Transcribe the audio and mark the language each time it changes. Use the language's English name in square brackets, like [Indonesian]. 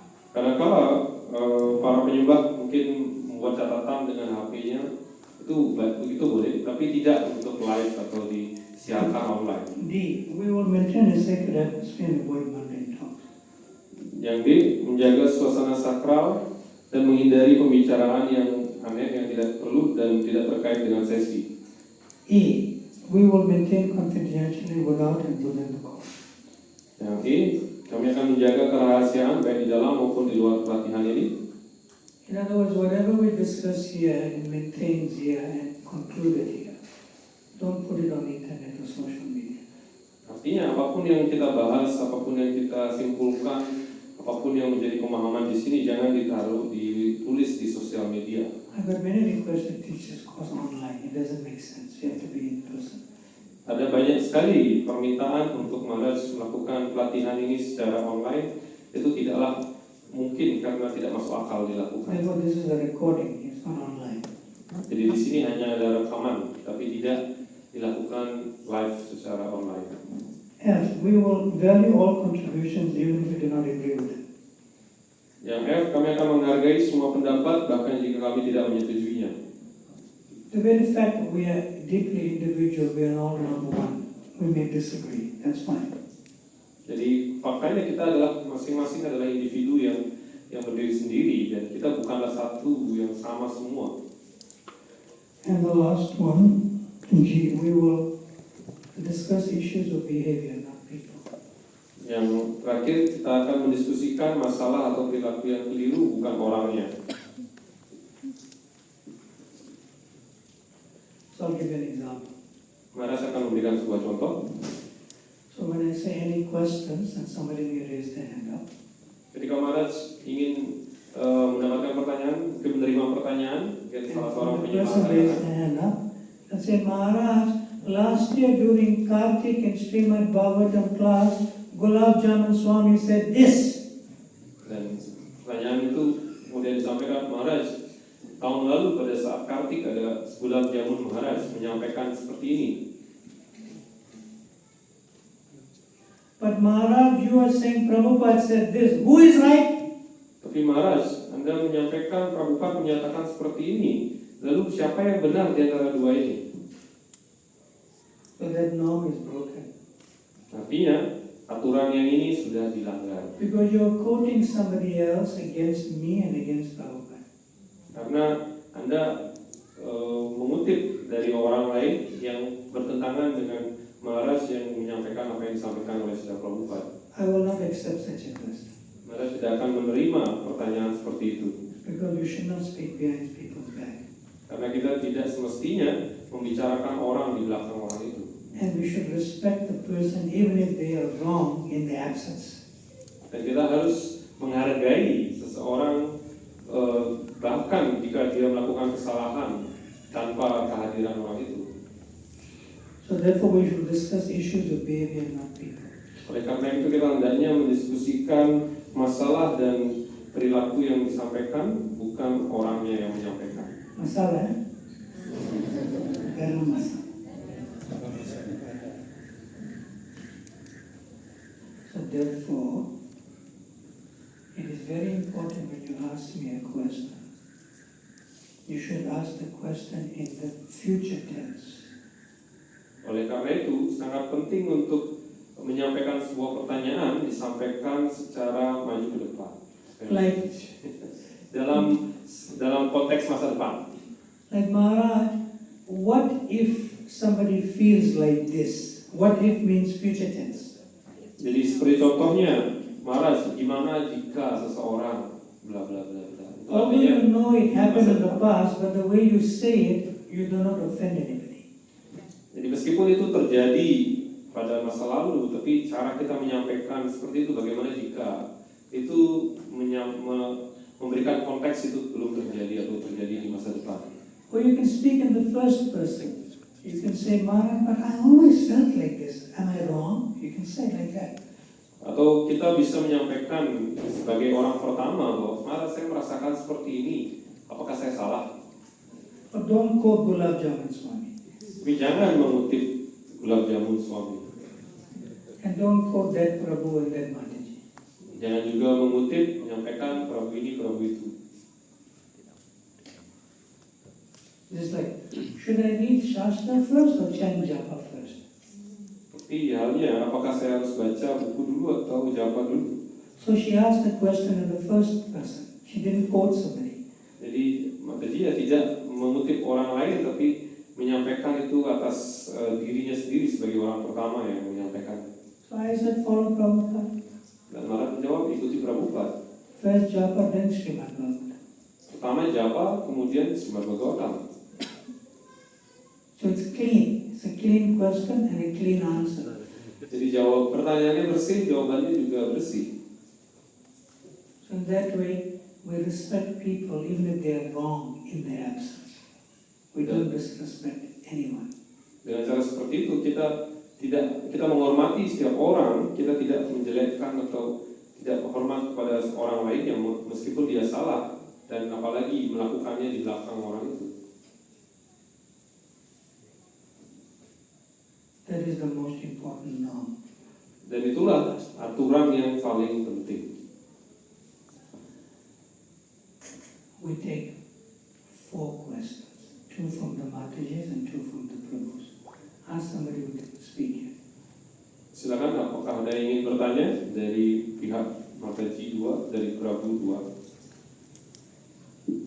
[Indonesian] Kadang-kala para penyembah mungkin membuat catatan dengan HP-nya, itu boleh, tapi tidak untuk live atau disiarkan online. [English] D. We will maintain a sacred atmosphere and avoid mundane talks. [Indonesian] Yang D, menjaga suasana sakral dan menghindari pembicaraan yang aneh yang tidak perlu dan tidak terkait dengan sesi. [English] E. We will maintain confidentiality without and within the course. [Indonesian] Yang E, kami akan menjaga kerahasiaan baik di dalam maupun di luar pelatihan ini. [English] In other words, whatever we discuss here and maintains here and concluded here, don't put it on internet or social media. [Indonesian] Artinya apapun yang kita bahas, apapun yang kita simpulkan, apapun yang menjadi pemahaman di sini jangan ditulis di sosial media. [English] I've got many requests to teach this course online. It doesn't make sense. You have to be in person. [Indonesian] Ada banyak sekali permintaan untuk Maharaj melakukan pelatihan ini secara online. Itu tidaklah mungkin karena tidak masuk akal dilakukan. [English] Therefore, this is a recording. It's not online. [Indonesian] Jadi di sini hanya ada rekaman, tapi tidak dilakukan live secara online. [English] F. We will value all contributions even if we do not agree with it. [Indonesian] Yang F, kami akan menghargai semua pendapat bahkan jika kami tidak menyetujuinya. [English] The very fact that we are deeply individual, we are all number one. We may disagree. That's fine. [Indonesian] Jadi faktanya kita adalah masing-masing adalah individu yang berdiri sendiri dan kita bukanlah satu yang sama semua. [English] And the last one, G. We will discuss issues of behavior, not people. [Indonesian] Yang terakhir kita akan mendiskusikan masalah atau perilaku yang keliru, bukan orangnya. [English] So I'll give you an example. [Indonesian] Maharaj akan memberikan sebuah contoh. [English] So when I say any questions, and somebody may raise their hand up. [Indonesian] Ketika Maharaj ingin mendapatkan pertanyaan, mungkin menerima pertanyaan, mungkin [English] And [Indonesian] salah seorang [English] the [Indonesian] penyembah [English] person [Indonesian] akan [English] raise their hand up and say, Maharaj, last year during Kartik and Srimad Bhagavatam class, Gulab Jamun Swami said this. [Indonesian] Dan pertanyaan itu kemudian disampaikan, Maharaj, tahun lalu pada saat Kartik ada Gulab Jamun Maharaj menyampaikan seperti ini. [English] But Maharaj, you are saying Prabhupada said this. Who is right? [Indonesian] Tapi Maharaj, Anda menyampaikan Prabhupada menyatakan seperti ini. Lalu siapa yang benar di antara dua ini? [English] So that norm is broken. [Indonesian] Artinya, aturan yang ini sudah dilanggar. [English] Because you are quoting somebody else against me and against Prabhupada. [Indonesian] Karena Anda mengutip dari orang lain yang bertentangan dengan Maharaj yang menyampaikan apa yang disampaikan oleh Srila Prabhupada. [English] I will not accept such a question. [Indonesian] Maharaj tidak akan menerima pertanyaan seperti itu. [English] Because you should not speak behind people's back. [Indonesian] Karena kita tidak semestinya membicarakan orang di belakang orang itu. [English] And we should respect the person even if they are wrong in the absence. [Indonesian] Dan kita harus menghargai seseorang bahkan jika dia melakukan kesalahan tanpa kehadiran orang itu. [English] So therefore we should discuss issues of behavior, not people. [Indonesian] Oleh karena itu kita hendaknya mendiskusikan masalah dan perilaku yang disampaikan, bukan orangnya yang menyampaikan. Masalah, garam masalah. [English] So therefore, it is very important when you ask me a question, you should ask the question in the future tense. [Indonesian] Oleh karena itu sangat penting untuk menyampaikan sebuah pertanyaan disampaikan secara maju ke depan. [English] Like, [Indonesian] dalam konteks masa depan. [English] like Maharaj, what if somebody feels like this? What if means future tense. [Indonesian] Jadi seperti contohnya, Maharaj, gimana jika seseorang bla bla bla bla. Itu [English] Although [Indonesian] artinya, [English] you know it happened in the past, but the way you say it, you do not offend anybody. [Indonesian] jadi meskipun itu terjadi pada masa lalu, tapi cara kita menyampaikan seperti itu, bagaimana jika itu memberikan konteks itu belum terjadi atau terjadi di masa depan. [English] Or you can speak in the first person. You can say, Maharaj, but I always felt like this. Am I wrong? You can say it like that. [Indonesian] Atau kita bisa menyampaikan sebagai orang pertama bahwa Maharaj, saya merasakan seperti ini. Apakah saya salah? [English] But don't quote Gulab Jamun Swami. [Indonesian] Tapi jangan mengutip Gulab Jamun Swami. [English] And don't quote that Prabhu and that Mataji. [Indonesian] Jangan juga mengutip, menyampaikan Prabu ini, Prabu itu. [English] Just like, should I read Shastra first or chant japa first? [Indonesian] Seperti halnya, apakah saya harus baca buku dulu atau japa dulu? [English] So she asked the question in the first person. She didn't quote somebody. [Indonesian] Jadi Mataji ya tidak mengutip orang lain, tapi menyampaikan itu atas dirinya sendiri sebagai orang pertama yang menyampaikan. [English] So I said, follow Prabhupada. [Indonesian] Dan Maharaj menjawab, ikuti Prabhupada. [English] First japa, then Srimad Bhagavatam. [Indonesian] Pertama japa, kemudian Srimad Bhagavatam. [English] So it's clean. It's a clean question and a clean answer. [Indonesian] Jadi jawab pertanyaannya bersih, jawabannya juga bersih. [English] So in that way, we respect people even if they are wrong in their absence. We don't disrespect anyone. [Indonesian] Dengan cara seperti itu kita menghormati setiap orang, kita tidak menjelekkan atau tidak menghormat kepada orang lain yang meskipun dia salah dan apalagi melakukannya di belakang orang itu. [English] That is the most important norm. [Indonesian] Dan itulah aturan yang paling penting. [English] We take 4 questions, 2 from the Matajis and 2 from the Prabhus. Ask somebody who can speak here. [Indonesian] Silakan, apakah ada yang ingin bertanya dari pihak Mataji 2, dari Prabu 2?